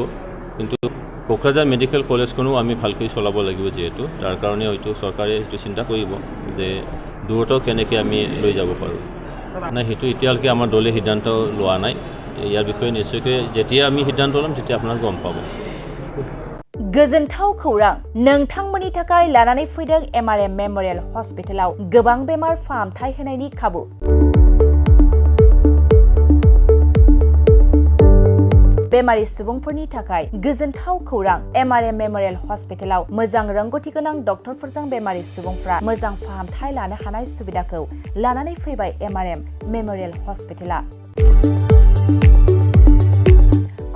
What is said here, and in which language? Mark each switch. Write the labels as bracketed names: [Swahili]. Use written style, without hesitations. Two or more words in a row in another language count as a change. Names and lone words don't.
[Assamese] কিন্তু কোকৰাঝাৰ মেডিকেল কলেজখনো আমি ভালকৈ চলাব লাগিব, যিহেতু তাৰ কাৰণে হয়তো চৰকাৰে সেইটো চিন্তা কৰিব যে দূৰতো কেনেকৈ আমি লৈ যাব পাৰোঁ। নাই, সেইটো এতিয়ালৈকে আমাৰ দলে সিদ্ধান্ত লোৱা নাই। ইয়াৰ বিষয়ে নিশ্চয়কৈ যেতিয়া আমি সিদ্ধান্ত ল'ম তেতিয়া আপোনাক গম পাব। [Bodo] गोजोनथाव खौरां, नोंथांमोननि थाखाय लानानै फैदों MRM मेमोरियल हस्पिटालाव गोबां बेमार फाहामथाय होनायनि खाबु। बेमारि सुबुंफोरनि थाखाय गोजोनथाव खौरां, MRM मेमोरियल हस्पिटालाव मोजां रोंग'थि गोनां डक्टरफोरजों बेमारि सुबुंफ्रा मोजां फाहामथाय लानो हानाय सुबिदाखौ लानानै फैबाय MRM मेमोरियल हस्पिटाला।